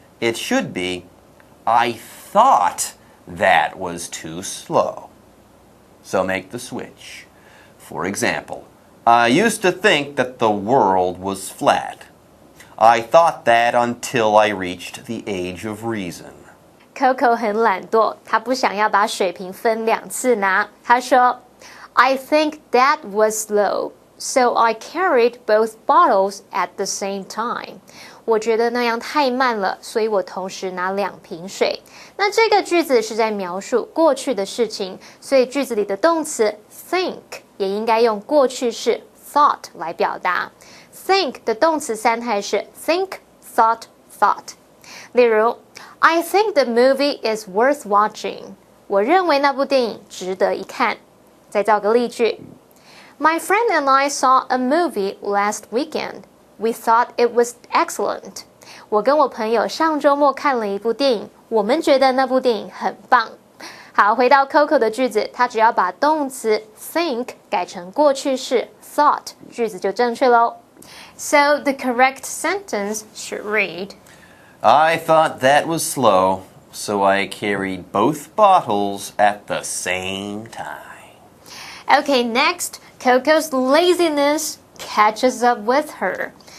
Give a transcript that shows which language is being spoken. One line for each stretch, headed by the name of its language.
English: It should be, I thought that was too slow. So make the switch. For example, I used to think that the world was flat. I thought that until I reached the age of reason.
Chinese: Coco 很懒惰，她不想要把水瓶分2次拿。她说
English: I think that was slow, so I carried both bottles at the same time.
Chinese: 我觉得那样太慢了，所以我同时拿2瓶水。那这个句子是在描述过去的事情，所以句子里的动词 think 也应该用过去式 thought 来表达。 think 的动词3态是 think, thought, thought。例如
English: I think the movie is worth watching.
Chinese: 我认为那部电影值得一看。再造个例句
English: My friend and I saw a movie last weekend. We thought it was excellent.
Chinese: 我跟我朋友上周末看了一部电影，我们觉得那部电影很棒。好，回到 Coco 的句子，他只要把动词 think 改成过去式 thought， 句子就正确咯。
English: So the correct sentence should read, I thought that was slow, so I carried both bottles at the same time. Okay, next, Coco's laziness catches up with her.